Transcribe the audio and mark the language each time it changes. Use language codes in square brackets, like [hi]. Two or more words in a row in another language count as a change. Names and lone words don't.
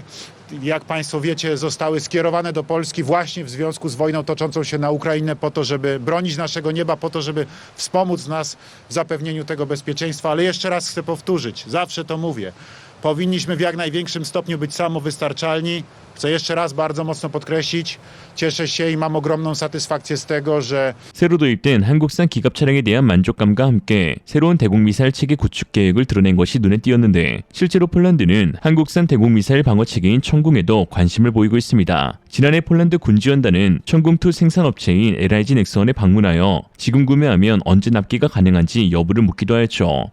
[pl] Jak Państwo wiecie, zostały skierowane do Polski właśnie w związku z wojną toczącą się na Ukrainę po to, żeby bronić naszego nieba, po to, żeby wspomóc nas w zapewnieniu tego bezpieczeństwa. Ale jeszcze raz chcę powtórzyć, zawsze to mówię, powinniśmy w jak największym stopniu być samowystarczalni. Chcę jeszcze raz bardzo mocno podkreślić, cieszę się i mam ogromną satysfakcję z tego, że [ko] 새로 도입된 한국산 기갑 차량에 대한 만족감과 함께 새로운 대공미사일 체계 구축 계획을 드러낸 것이 눈에 띄었는데 실제로 폴란드는 한국산 대공미사일 방어 체계인 천궁에도 관심을 보이고 있습니다. 지난해 폴란드 군지원단은 천궁2 생산업체인 LIG 넥스원에 방문하여 지금 구매하면 언제 납기가 가능한지 여부를 묻기도 하였죠.